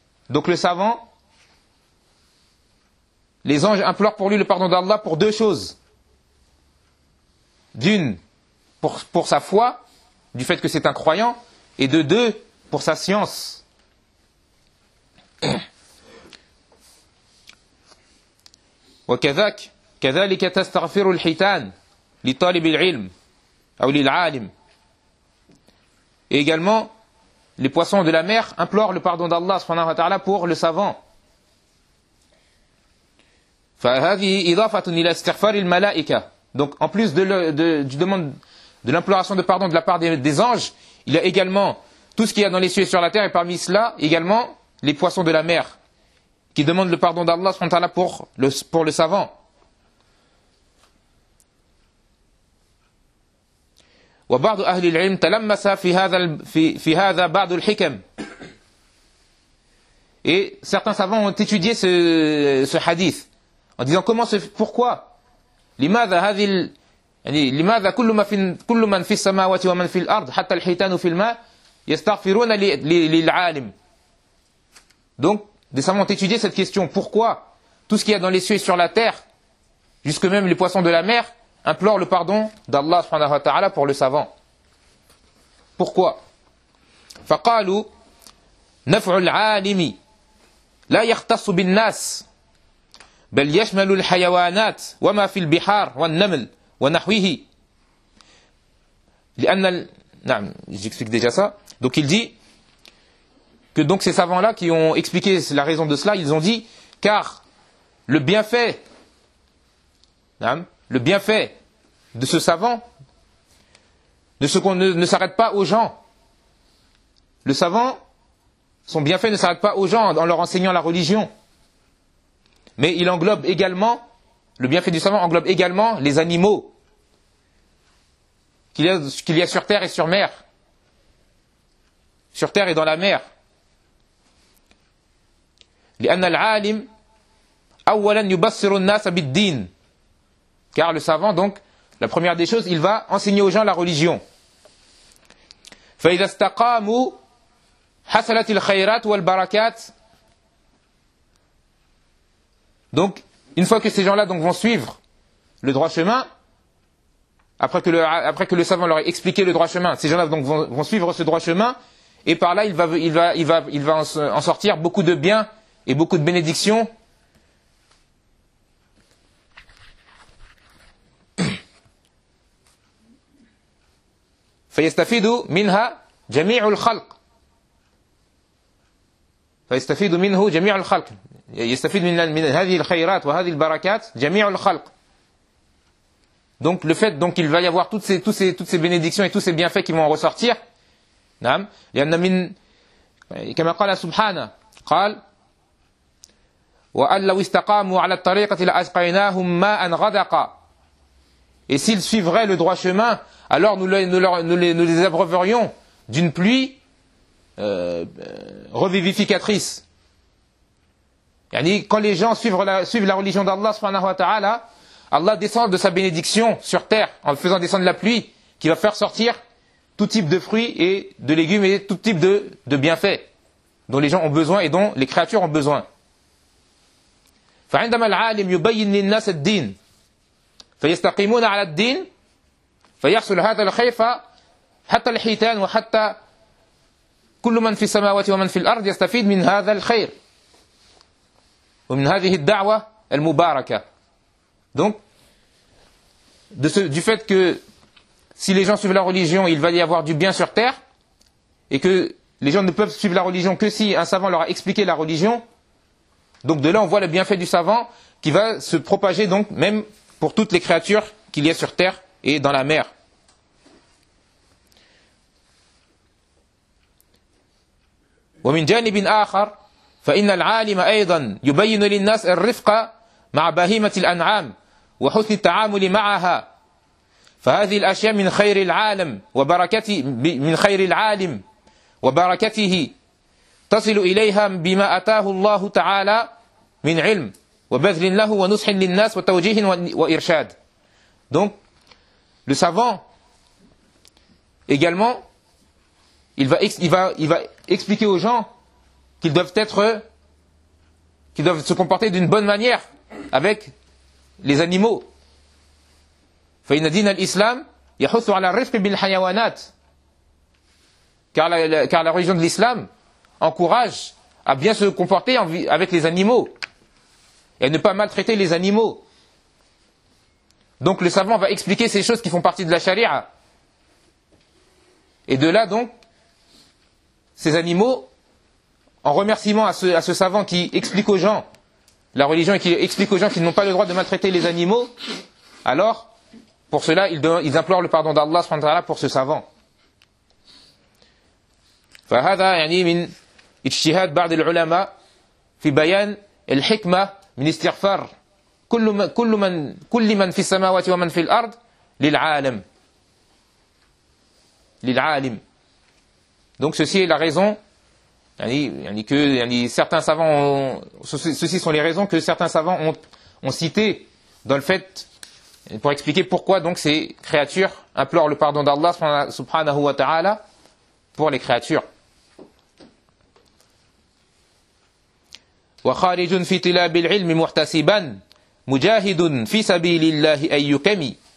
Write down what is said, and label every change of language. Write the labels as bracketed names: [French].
[French] Donc le savant, les anges implorent pour lui le pardon d'Allah pour deux choses. D'une, pour sa foi, du fait que c'est un croyant, et de deux, pour sa science. [Arabic] وكذاك كذلك تستغفر الحيتان لطالب العلم أو للعالم. [French] Et également, les poissons de la mer implorent le pardon d'Allah subhanahu wa ta'ala pour le savant. [Arabic] فهذه إضافة إلى استغفار الملائكة. [French] Donc, en plus de l'imploration de pardon de la part des anges, il y a également tout ce qu'il y a dans les cieux et sur la terre, et parmi cela également les poissons de la mer qui demandent le pardon d'Allah subhanahu wa ta'ala pour le savant. [Arabic] Wa ba'd ahli al-'ilm talammasa fi hadha ba'd al-hikam. [French] Et certains savants ont étudié ce hadith en disant pourquoi [Arabic] limadha hadhi يعني لماذا كل من في السماوات ومن في الأرض حتى الحيتان في الماء يستغفرون للعالم. [French] Donc des savants ont étudié cette question, pourquoi tout ce qu'il y a dans les cieux et sur la terre, jusque même les poissons de la mer, implorent le pardon d'Allah subhanahu wa ta'ala pour le savant, pourquoi? [Arabic] فقالوا نفع العالم لا يختص بالناس بل يشمل الحيوانات وما في البحار والنمل ونحوه لأن نعم [French] j'explique déjà ça. Donc il dit que donc ces savants là qui ont expliqué la raison de cela, ils ont dit car le bienfait de ce savant ne s'arrête pas aux gens. Le savant, son bienfait ne s'arrête pas aux gens en leur enseignant la religion, mais il englobe également, le bienfait du savant englobe également les animaux qu'il y a sur terre et sur mer, sur terre et dans la mer. [Arabic] لأن العالم أولا يبصر الناس بالدين. [French] Car le savant, donc, la première des choses, il va enseigner aux gens la religion. [Arabic] فإذا استقاموا حصلت الخيرات والبركات. [French] Donc, une fois que ces gens-là donc vont suivre le droit chemin, après que le savant leur ait expliqué le droit chemin, ces gens-là donc vont suivre ce droit chemin, et par là il va en sortir beaucoup de biens et beaucoup de bénédictions. [Arabic] فَيَسْتَفِيدُ مِنْهَا جَمِيعُ الْخَلْقِ فَيَسْتَفِيدُ مِنْهُ جَمِيعُ الْخَلْقِ يَسْتَفِيدُ مِنْ هَذِهِ الْخَيْرَاتِ وَهَذِهِ الْبَرَكَاتِ جَمِيعُ الْخَلْقِ. [French] Donc le fait donc il va y avoir toutes ces bénédictions et tous ces bienfaits qui vont ressortir. [Arabic] نعم لأن من كما قال سبحانه قال وَأَلَّا لَوْ اسْتَقَامُوا عَلَى الطَّرِيقَةِ لَأَسْقَيْنَاهُمْ مَاءً غَدَقًا. [French] Et s'ils suivraient le droit chemin, alors nous les abreuverions d'une pluie revivificatrice. Yani, quand les gens suivent la religion d'Allah subhanahu wa ta'ala, Allah descend de sa bénédiction sur terre en faisant descendre la pluie qui va faire sortir tout type de fruits et de légumes et tout type de bienfaits dont les gens ont besoin et dont les créatures ont besoin. [Arabic] فعندما العالم يبين للناس الدين فيستقيمون على الدين فيحصل هذا الخيف حتى الحيتان وحتى كل من في السماوات ومن في الأرض يستفيد من هذا الخير ومن هذه الدعوة المباركة. [French] Donc, du fait que si les gens suivent la religion, il va y avoir du bien sur terre, et que les gens ne peuvent suivre la religion que si un savant leur a expliqué la religion, donc de là on voit le bienfait du savant qui va se propager donc même pour toutes les créatures qu'il y a sur terre et dans la mer. [Arabic] ومن جانب آخر فإن العالم أيضا يبين للناس الرفقة مع بهيمة الأنعام وحسن التعامل معها فهذه الأشياء من خير العالم وبركته من خير العالم وبركته تصل إليها بما أتاه الله تعالى من علم. [French] Donc, le savant, également, il va expliquer aux gens qu'ils doivent se comporter d'une bonne manière avec les animaux. [Arabic] فَإِنَّ دِينَ الْإِسْلَامِ يَحُثُ عَلَى الرِّفْقِ بِالْحَيَوَانَاتِ. [French] Car la religion de l'islam encourage à bien se comporter avec les animaux. Et ne pas maltraiter les animaux. Donc le savant va expliquer ces choses qui font partie de la charia. Et de là donc, ces animaux, en remerciement à ce savant qui explique aux gens la religion et qui explique aux gens qu'ils n'ont pas le droit de maltraiter les animaux, alors, pour cela, ils implorent le pardon d'Allah subhanahu wa ta'ala pour ce savant. [Arabic] فَهَذَا يَعْنِي مِنْ اِجْتِهَادْ بَعْدِ الْعُلَمَا فِي بَيَانِ الْحِكْمَةِ من استغفار كل من في السماوات ومن في الأرض للعالم. [French] Donc ceci est la raison, ceci sont les raisons que certains savants ont citées dans le fait pour expliquer pourquoi donc ces créatures implorent le pardon d'Allah subhanahu wa ta'ala pour les créatures. [Arabic] وخارج في طلاب العلم محتسبا مجاهد في سبيل الله أيكم.